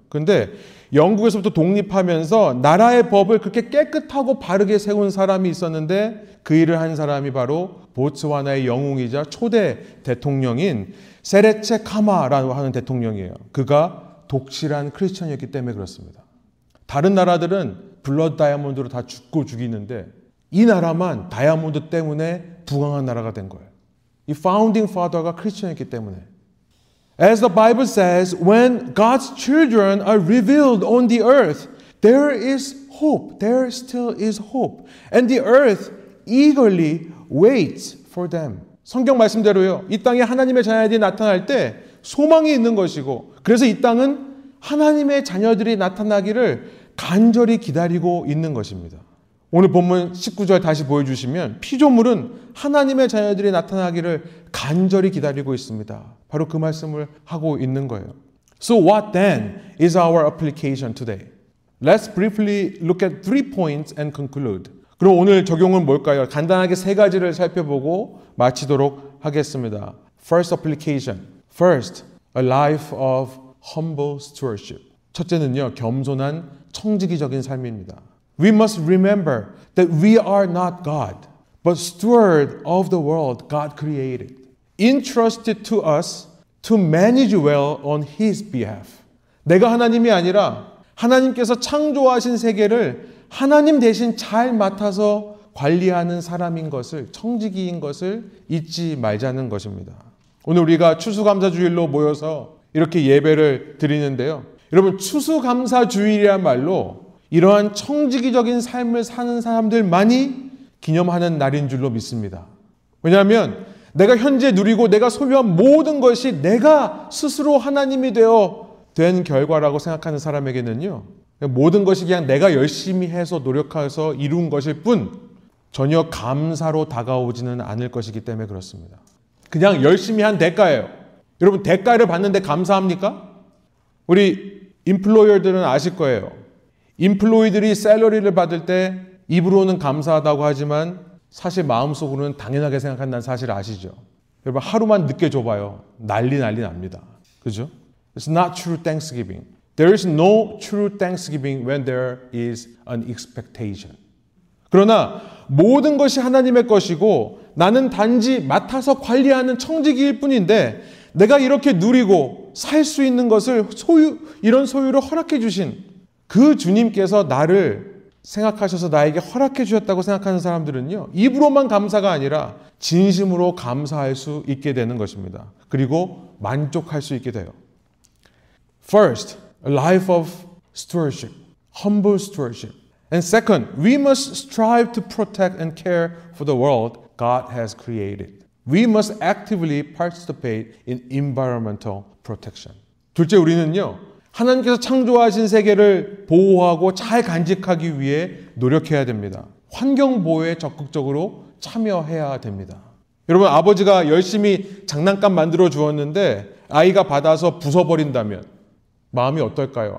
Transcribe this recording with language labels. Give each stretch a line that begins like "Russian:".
Korean: 근데 영국에서부터 독립하면서 나라의 법을 그렇게 깨끗하고 바르게 세운 사람이 있었는데 그 일을 한 사람이 바로 보츠와나의 영웅이자 초대 대통령인 세레체 카마라고 하는 대통령이에요. 그가 독실한 크리스천이었기 때문에 그렇습니다. 다른 나라들은 블러드 다이아몬드로 다 죽고 죽이는데 이 나라만 다이아몬드 때문에 부강한 나라가 된 거예요. 이 파운딩 파더가 크리스천이었기 때문에.
English: As the Bible says, when God's children are revealed on the earth, there is hope. There still is hope. And the earth eagerly waits for them.
Korean: 성경 말씀대로요. 이 땅에 하나님의 자녀들이 나타날 때 소망이 있는 것이고, 그래서 이 땅은 하나님의 자녀들이 나타나기를 간절히 기다리고 있는 것입니다. 오늘 본문 19절 다시 보여주시면 피조물은 하나님의 자녀들이 나타나기를 간절히 기다리고 있습니다. 바로 그 말씀을 하고 있는 거예요.
English: So what then is our application today? Let's briefly look at 3 points and conclude.
Korean: 그럼 오늘 적용은 뭘까요? 간단하게 3가지를 살펴보고 마치도록 하겠습니다.
English: First application. First, a life of humble stewardship.
Korean: 첫째는요, 겸손한 청지기적인 삶입니다.
English: We must remember that we are not God, but steward of the world God created, entrusted to us to manage well on His behalf.
Korean: 내가 하나님이 아니라 하나님께서 창조하신 세계를 하나님 대신 잘 맡아서 관리하는 사람인 것을, 청지기인 것을 잊지 말자는 것입니다. 오늘 우리가 추수감사주일로 모여서 이렇게 예배를 드리는데요. 여러분, 추수감사주일이란 말로 이러한 청지기적인 삶을 사는 사람들만이 기념하는 날인 줄로 믿습니다. 왜냐하면 내가 현재 누리고 내가 소유한 모든 것이 내가 스스로 하나님이 된 결과라고 생각하는 사람에게는요, 모든 것이 그냥 내가 열심히 해서 노력해서 이룬 것일 뿐 전혀 감사로 다가오지는 않을 것이기 때문에 그렇습니다. 그냥 열심히 한 대가예요. 여러분, 대가를 받는데 감사합니까? 우리 인플로이어들은 아실 거예요. 인플로이들이 샐러리를 받을 때 입으로는 감사하다고 하지만 사실 마음속으로는 당연하게 생각한다는 사실 아시죠? 여러분, 하루만 늦게 줘봐요. 난리 납니다. 그죠?
English: It's not true Thanksgiving. There is no true Thanksgiving when there is an expectation.
Korean: 그러나 모든 것이 하나님의 것이고 나는 단지 맡아서 관리하는 청지기일 뿐인데 내가 이렇게 누리고 살 수 있는 것을 이런 소유를 허락해 주신 그 주님께서 나를 생각하셔서 나에게 허락해 주셨다고 생각하는 사람들은요, 입으로만 감사가 아니라 진심으로 감사할 수 있게 되는 것입니다. 그리고 만족할 수 있게 돼요.
English: First, a life of stewardship, humble stewardship. And second, we must strive to protect and care for the world God has created. We must actively participate in environmental protection.
Korean: 둘째, 우리는요, 하나님께서 창조하신 세계를 보호하고 잘 간직하기 위해 노력해야 됩니다. 환경 보호에 적극적으로 참여해야 됩니다. 여러분, 아버지가 열심히 장난감 만들어 주었는데 아이가 받아서 부숴버린다면 마음이 어떨까요?